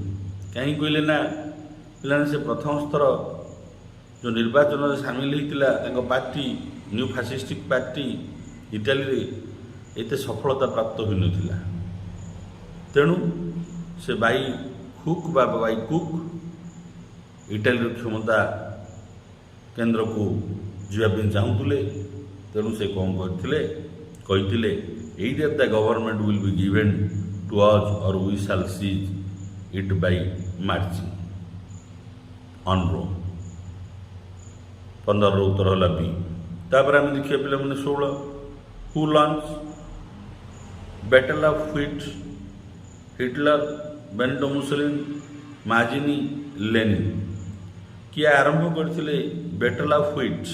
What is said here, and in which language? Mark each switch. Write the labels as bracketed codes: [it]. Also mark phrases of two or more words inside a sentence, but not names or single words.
[or] କାହିଁକି କହିଲେ ନା ପିଲାମାନେ ସେ ପ୍ରଥମ ସ୍ତର ଯେଉଁ ନିର୍ବାଚନରେ ସାମିଲ ହୋଇଥିଲା ତାଙ୍କ ପାର୍ଟି ନ୍ୟୁ ଫାସିଷ୍ଟିକ୍ ପାର୍ଟି ଇଟାଲୀରେ ଏତେ ସଫଳତା ପ୍ରାପ୍ତ ହୋଇନଥିଲା। ତେଣୁ ସେ ବାଇ କୁକ୍ ଇଟାଲୀର କ୍ଷମତା କେନ୍ଦ୍ରକୁ ଯିବା ପାଇଁ ଚାହୁଁଥିଲେ। ତେଣୁ ସେ କ'ଣ କହିଥିଲେ [en] either the government will be given to us or we shall seize it by marching on Rome। [or] 15ର ଉତ୍ତର ହେଲା ବି। ତାପରେ ଆମେ ଦେଖିବା ପିଲାମାନେ 16। [en] who launch battle of wheat? ହିଟଲର, ବେନିଟୋ ମୁସୋଲିନି, ମାଜିନି, ଲେନିନ୍? [or] କିଏ ଆରମ୍ଭ କରିଥିଲେ ବ୍ୟାଟଲ୍ ଅଫ୍ ହ୍ୱିଟ୍?